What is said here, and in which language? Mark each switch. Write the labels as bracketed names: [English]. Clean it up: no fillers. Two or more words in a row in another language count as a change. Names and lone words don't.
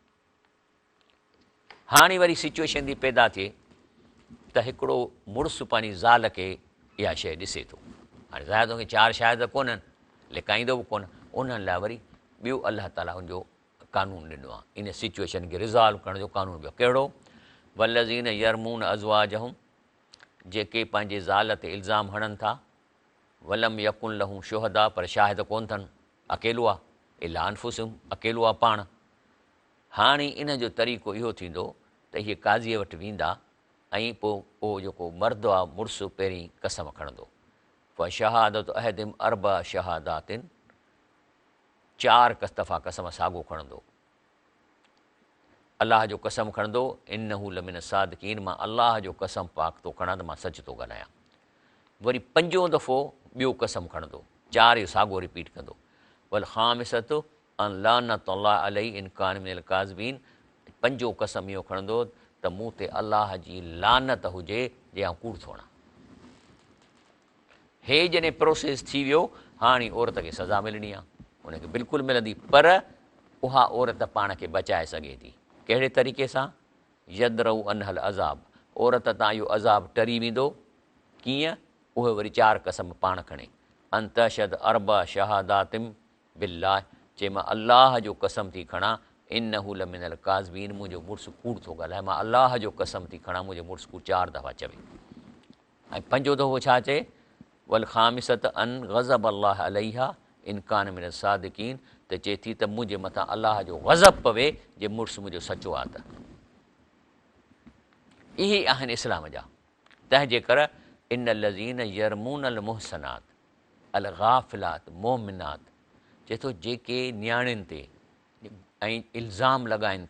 [Sindhi] हाणे वरी सिचुएशन थी पैदा थिए त हिकिड़ो मुड़ुसु पंहिंजी ज़ाल खे इहा शइ ॾिसे थो। हाणे ज़ाहिर तोखे 4 शाहिद कोन्हनि, लिकाईंदो बि कोन, उन्हनि लाइ वरी ॿियो अलाह ताला हुनजो कानून ॾिनो आहे, इन सिचुएशन खे रिज़ॉल्व करण जो कानून ॿियो कहिड़ो, [Arabic] والذين يرمون أزواجهم, [Sindhi] जेके पंहिंजे ज़ाल ते इल्ज़ाम हणनि था, [Arabic] ولم يكن لهم شهداء, [Sindhi] पर शाहिद कोन अथनि, अकेलो आहे, [Arabic] إلا أنفسهم, [Sindhi] अकेलो आहे पाण। हाणे इन जो तरीक़ो इहो थींदो त इहे काज़ीअ वटि वेंदा ऐं पोइ जेको मर्द आहे मुड़ुसु पहिरीं कसम खणंदो, पोइ [Arabic] شهادة أحدهم أربع شهادات, [Sindhi] 4 दफ़ा कसम साॻियो खणंदो, अलाह जो कसम खणंदो, [Arabic] إنه لمن الصادقين, [Sindhi] मां अलाह जो कसम पाक थो खणां त मां सच थो ॻाल्हायां। वरी 5 दफ़ो ॿियो कसम खणंदो, 4 इहो साॻियो रिपीट कंदो, [Arabic] والخامسة أن لعنة الله عليه إن كان من الكاذبين, [Sindhi] 5 कसम इहो खणंदो त मूं ते अलाह जी लानत हुजे जे आउं कूड़ थो हणां। हे जॾहिं प्रोसेस थी वियो, हाणे औरत खे सज़ा मिलणी आहे, उनखे बिल्कुलु मिलंदी, पर उहा औरत पाण खे बचाए सघे थी। कहिड़े तरीक़े सां, [Arabic] يدرأ عنها العذاب, [Sindhi] औरत तां इहो अज़ाब टरी वेंदो, कीअं, उहे वरी 4 कसम पाण खणे, [Arabic] أن تشهد أربع شهادات بالله, [Sindhi] चए मां अलाह जो कसम थी खणां, [Arabic] إنه لمن الكاذبين, [Sindhi] मुंहिंजो मुड़ुसु कूड़ थो ॻाल्हाए, मां अलाह जो कसम थी खणां, मुंहिंजो मुड़ुसु कूड़ 4 दफ़ा चवे। ऐं 5 दफ़ो छा चए, [Arabic] والخامسة أن غضب الله عليها إن كان من الصادقين, [Sindhi] त चए थी त मुंहिंजे मथां अलाह जो ग़ज़ब पवे जे मुड़ुसु मुंहिंजो सचो आहे। त इहे आहिनि इस्लाम जा। तंहिंजे करे [Arabic] إن الذين يرمون المحصنات الغافلات المؤمنات, [Sindhi] चए थो जेके नियाणियुनि ते ऐं इल्ज़ाम लॻाइनि